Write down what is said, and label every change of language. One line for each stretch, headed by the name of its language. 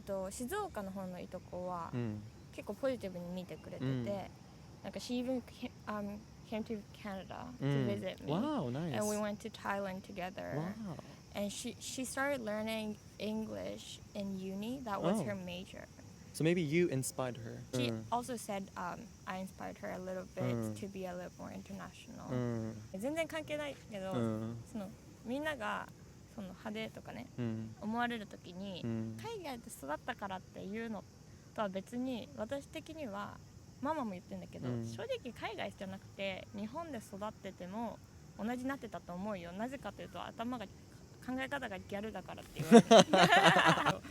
Japanese: 静岡の方のいとこは、結構ポジティブに見てくれてて、なんか
English: she even came to Canada to visit me. Wow, nice. And we went to Thailand together. Wow. And she started learning English in uni. That was her major. So maybe you inspired her. She also said I inspired her a little bit to be a little more international.
Japanese: 全然関係ないけど、そのみんながその派手とかね、思われる時に、海外で育ったからっていうのとは別に私的にはママも言ってるんだけど、正直海外じゃなくて日本で育ってても同じになってたと思うよ。なぜかというと考え方がギャルだからって言われる。